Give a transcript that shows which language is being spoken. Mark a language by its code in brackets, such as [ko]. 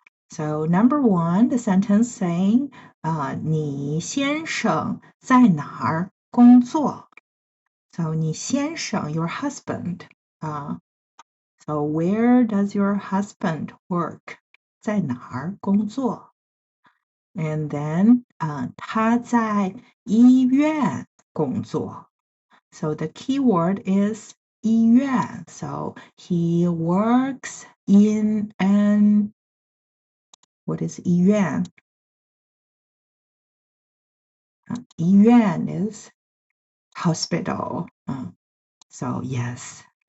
[en] So number 1, the sentence saying, [zh] 你先生在哪儿工作? [en] So 你先生, your husband. So where does your husband work? [zh] 在哪儿工作? [en] And then [zh] 他在医院工作. [en] So the key word is 医院. So he works in an, what is 医院? 医院 is hospital. So yes.